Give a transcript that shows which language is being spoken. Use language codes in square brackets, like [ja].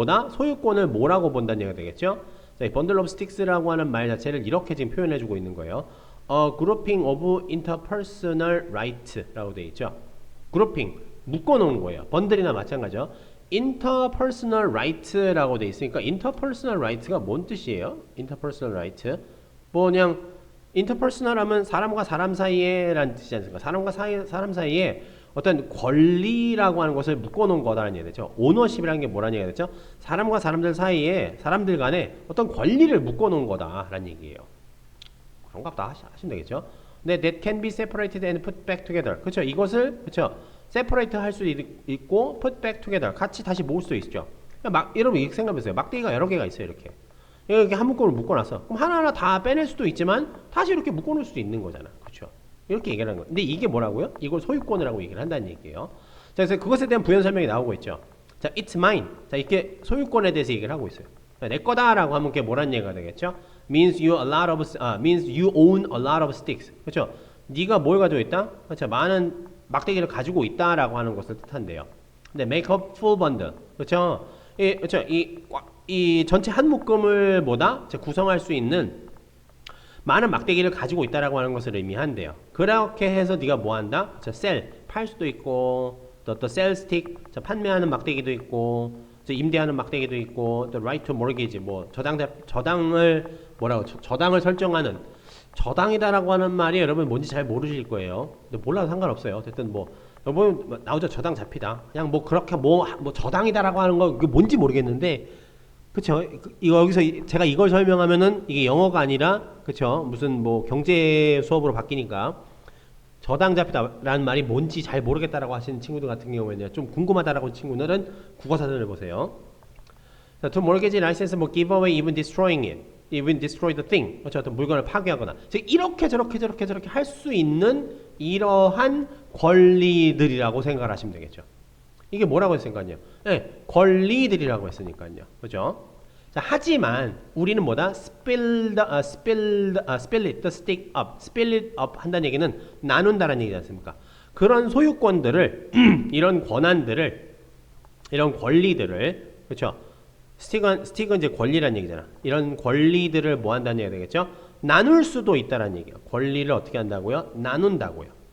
[ko] 소유권을 뭐라고 본다는 얘기가 되겠죠? 자, 이 bundle of sticks라고 하는 말 자체를 이렇게 지금 표현해주고 있는 거예요. [en] A grouping of interpersonal rights [ko] 라고 되어 있죠. 그룹핑, 묶어놓은 거예요. 번들이나 마찬가지죠. interpersonal right라고 돼 있으니까 interpersonal right가 뭔 뜻이에요? interpersonal right 그냥 interpersonal 하면 사람과 사람 사이에 라는 뜻이지 않습니까? 사람과 사람 사이에 어떤 권리라고 하는 것을 묶어놓은 거다라는 얘기가 되죠. 오너십이라는 게 뭐라는 얘기가 되죠? 사람과 사람들 사이에, 사람들 간에 어떤 권리를 묶어놓은 거다라는 얘기예요. 그런 거 다 하시면 되겠죠. 근데 [en] that can be separated and put back together. [ko] 그렇죠? 이것을 separate 할 수 있고 [en] put back together. [ko] 같이 다시 모을 수 있죠. 여러분 이렇게 생각해보세요. 막대기가 여러 개가 있어요. 이렇게 한 묶음을 묶어놨어. 그럼 하나하나 다 빼낼 수도 있지만 다시 이렇게 묶어놓을 수도 있는 거잖아. 그렇죠? 이렇게 얘기를 하는 거예요. 근데 이게 뭐라고요? 이걸 소유권이라고 얘기를 한다는 얘기예요. 자, 그래서 그것에 대한 부연 설명이 나오고 있죠. 자, [en] it's mine. [ko] 자, 이렇게 소유권에 대해서 얘기를 하고 있어요. 자, 내 거다라고 하면 그게 뭐란 얘기가 되겠죠? [en] means you own a lot of sticks. [ko] 그렇죠? 네가 뭘 가지고 있다? 그렇죠? 많은 막대기를 가지고 있다라고 하는 것을 뜻한대요. 근데 [en] make a full bundle. [ko] 그렇죠? 그렇죠? 이 전체 한 묶음을 구성할 수 있는 많은 막대기를 가지고 있다라고 하는 것을 의미한대요. 그렇게 해서 네가 뭐 한다? sell, 팔 수도 있고, 또 sell stick, 판매하는 막대기도 있고, 임대하는 막대기도 있고, 또 [en] right to mortgage, [ko] 저당을 설정하는, 저당이다라고 하는 말이 여러분 뭔지 잘 모르실 거예요. 근데 몰라도 상관없어요. 어쨌든 여러분 나오죠. 저당 잡히다. 그냥 그렇게 저당이다라고 하는 거 그게 뭔지 모르겠는데, 그쵸? 여기서 제가 이걸 설명하면은 이게 영어가 아니라, 그쵸? 무슨 경제 수업으로 바뀌니까 저당 잡히다라는 말이 뭔지 잘 모르겠다라고 하시는 친구들 같은 경우에는 좀 궁금하다라고 하는 친구들은 국어사전을 보세요. 자, [en] to mortgage license, give away, even destroying it, even destroy the thing. [ko] 그렇죠? 어떤 물건을 파괴하거나. 즉 이렇게 저렇게 할 수 있는 이러한 권리들이라고 생각을 하시면 되겠죠. 이게 뭐라고 했으니까요? 네, 권리들이라고 했으니까요. 그죠? 자, 하지만 우리는 [en] spill it, the stick up. spill it up [ko] 한다는 얘기는 나눈다라는 얘기지 않습니까? 그런 소유권들을, 이런 권한들을, 이런 권리들을, 그렇죠? 스틱은 이제 권리라는 얘기잖아. 이런 권리들을 뭐 한다는 얘기가 되겠죠? 나눌 수도 있다라는 얘기예요. 권리를 어떻게 한다고요? 나눈다고요.